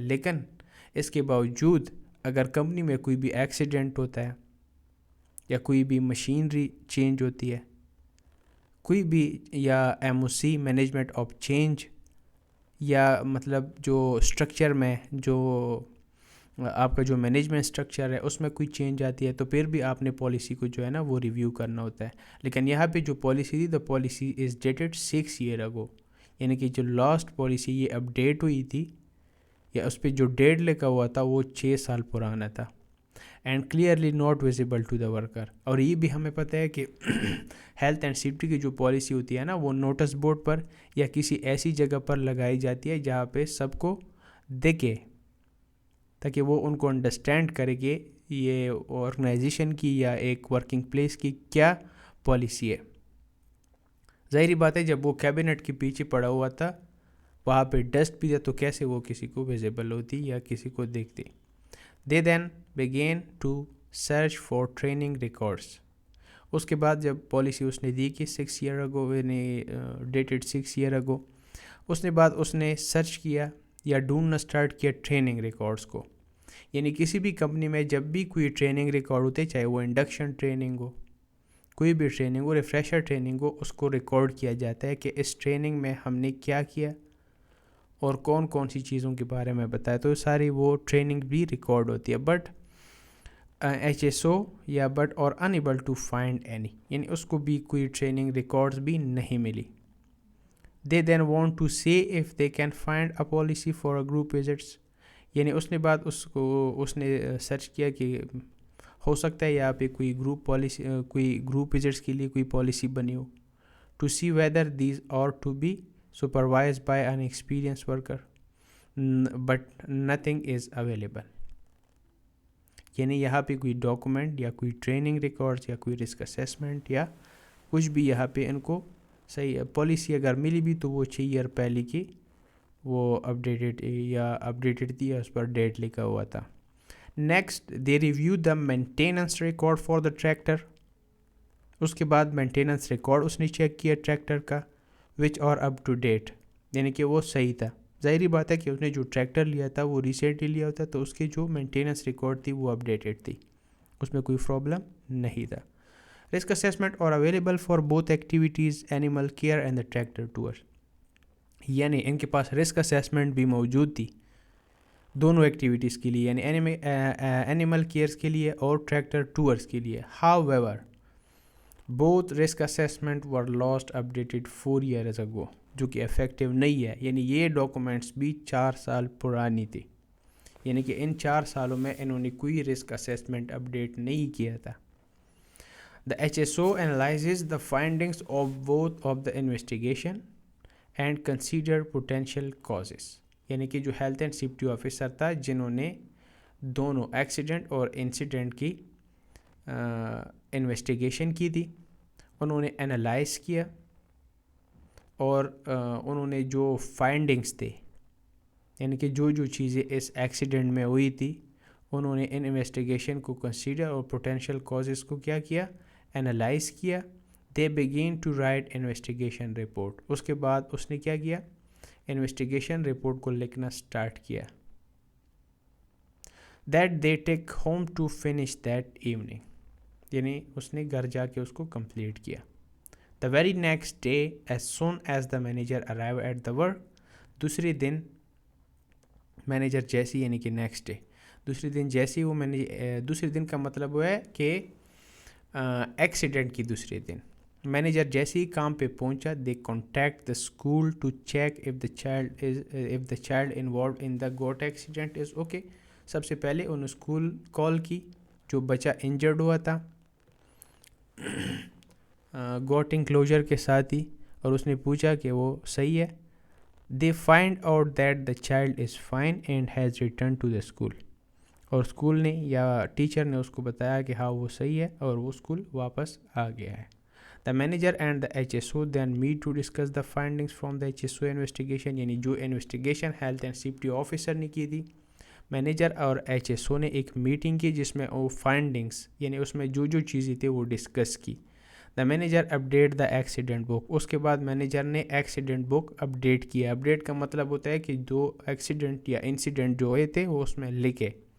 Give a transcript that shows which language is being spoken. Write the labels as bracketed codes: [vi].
[ur] لیکن اس کے باوجود اگر کمپنی میں کوئی بھی ایکسیڈنٹ ہوتا ہے یا کوئی بھی مشینری چینج ہوتی ہے, کوئی بھی یا MOC مینجمنٹ آف چینج, یا مطلب جو اسٹرکچر میں جو آپ کا جو مینجمنٹ اسٹرکچر ہے اس میں کوئی چینج آتی ہے, تو پھر بھی آپ نے پالیسی کو جو ہے نا وہ ریویو کرنا ہوتا ہے. لیکن یہاں پہ جو پالیسی تھی, [en] The policy is dated 6 years ago. [ur] یعنی کہ جو لاسٹ پالیسی یہ اپڈیٹ ہوئی تھی یا اس پہ جو ڈیٹ لکھا ہوا تھا وہ 6 سال پرانا تھا. [en] And clearly not visible to the worker. [ur] اور یہ بھی ہمیں پتہ ہے کہ ہیلتھ اینڈ سیفٹی کی جو پالیسی ہوتی ہے نا, وہ نوٹس بورڈ پر یا کسی ایسی جگہ پر لگائی جاتی ہے جہاں پہ سب کو دیکھے, تاکہ وہ ان کو انڈرسٹینڈ کرے کہ یہ آرگنائزیشن کی یا ایک ورکنگ پلیس کی کیا پالیسی ہے. ظاہری بات ہے جب وہ کیبنٹ کے پیچھے پڑا ہوا تھا, وہاں پہ ڈسٹ بھی ہے, تو کیسے وہ کسی کو ویزیبل ہوتی یا کسی کو دیکھتی. [en] They then began to search for training records. [ur] اس کے بعد جب پالیسی اس نے دی کہ [en] 6 years ago, dated 6 years ago, [ur] اس نے بعد اس نے سرچ کیا یا ڈھونڈنا اسٹارٹ کیا ٹریننگ ریکارڈس کو. یعنی کسی بھی کمپنی میں جب بھی کوئی ٹریننگ ریکارڈ ہوتے, چاہے وہ انڈکشن ٹریننگ ہو, کوئی بھی ٹریننگ ہو, ریفریشر ٹریننگ ہو, اس کو ریکارڈ کیا جاتا ہے کہ اس ٹریننگ میں ہم نے کیا کیا اور کون کون سی چیزوں کے بارے میں بتایا. تو ساری وہ ٹریننگ بھی ریکارڈ ہوتی ہے. بٹ HSO یا [en] but were unable to find any, [ur] یعنی اس کو بھی کوئی ٹریننگ ریکارڈز بھی نہیں ملی. [en] They then went to see if they can find a policy for a group visits. [ur] یعنی اس نے بعد اس نے سرچ کیا کہ ہو سکتا ہے یہاں پہ کوئی گروپ پالیسی, کوئی گروپ وزٹس کے لیے کوئی پالیسی بنی ہو. [en] To see whether these are to be supervised by an experienced worker, but nothing is available. [ur] یعنی یہاں پہ کوئی ڈاکومنٹ یا کوئی ٹریننگ ریکارڈز یا کوئی رسک اسیسمنٹ یا کچھ بھی یہاں پہ ان کو صحیح پالیسی اگر ملی بھی تو وہ 6 years پہلے کی وہ اپڈیٹڈ تھی یا اس پر ڈیٹ لکھا ہوا تھا. [en] Next they review the maintenance record for the tractor. [ur] اس کے بعد مینٹیننس ریکارڈ اس نے چیک کیا ٹریکٹر کا, [en] which are up to date. [ur] یعنی کہ وہ صحیح تھا. ظاہری بات ہے کہ اس نے جو ٹریکٹر لیا تھا وہ ریسنٹلی لیا ہوتا, تو اس کے جو مینٹیننس ریکارڈ تھی وہ اپڈیٹڈ تھی, اس میں کوئی پرابلم نہیں تھا. [en] Risk assessment were available for both activities animal care and the tractor tour. [ur] یعنی ان کے پاس رسک اسیسمنٹ بھی موجود تھی دونوں ایکٹیویٹیز کے لیے, یعنی اینیمل کیئرس کے لیے اور ٹریکٹر ٹورس کے لیے. [en] However, both risk assessment were last updated 4 years ago, [ur] جو کہ افیکٹیو نہیں ہے. یعنی یہ ڈاکومنٹس بھی 4 سال پرانی تھی. یعنی کہ ان 4 سالوں میں انہوں نے کوئی رسک اسیسمنٹ اپڈیٹ نہیں کیا تھا. [en] The HSO analyzes the findings of both of the investigation and consider potential causes. [ur] یعنی کہ جو ہیلتھ اینڈ سیفٹی آفیسر تھا جنہوں نے دونوں ایکسیڈنٹ اور انسیڈنٹ کی انویسٹیگیشن کی تھی، انہوں نے انالائز کیا اور انہوں نے جو فائنڈنگز تھے، یعنی کہ جو چیزیں اس ایکسیڈنٹ میں ہوئی تھی، انہوں نے ان انویسٹیگیشن کو کنسیڈر اور پوٹینشیل کازز کو کیا انالائز کیا. [en] They begin to write investigation report. [ur] اس کے بعد اس نے کیا انویسٹیگیشن رپورٹ کو لکھنا سٹارٹ کیا. [en] That they take home to finish that evening. [ur] یعنی اس نے گھر جا کے اس کو کمپلیٹ کیا. [en] The very next day as soon as the manager arrive at the work. [ur] دوسرے دن مینیجر جیسی، یعنی کہ نیکسٹ ڈے دوسرے دن جیسی وہ دوسرے دن کا مطلب وہ ہے کہ ایکسیڈنٹ کی دوسرے دن مینیجر جیسے ہی کام پہ پہنچا، [en] They contact the school to check if the child involved in the goat accident is okay. [ur] سب سے پہلے انہوں نے اسکول کال کی جو بچہ انجرڈ ہوا تھا گوٹ انکلوجر کے ساتھ ہی، اور اس نے پوچھا کہ وہ صحیح ہے. [en] They find out that the child is fine and has return to the school. [ur] اور اسکول نے یا ٹیچر نے اس کو بتایا کہ ہاں وہ صحیح ہے اور وہ اسکول واپس آ گیا ہے. [en] The manager and the H S O then met to discuss the findings from the H S O investigation. [ur] یعنی جو investigation health and safety officer نے کی تھی، مینیجر اور ایچ ایس او نے ایک میٹنگ کی جس میں وہ فائنڈنگس یعنی اس میں جو چیزیں تھیں وہ ڈسکس کی. [en] The manager update the accident book. [ur] اس کے بعد مینیجر نے ایکسیڈنٹ بک اپڈیٹ کیا. اپڈیٹ کا مطلب ہوتا ہے کہ جو ایکسیڈنٹ یا انسیڈنٹ جو ہوئے تھے وہ اس میں لکھے.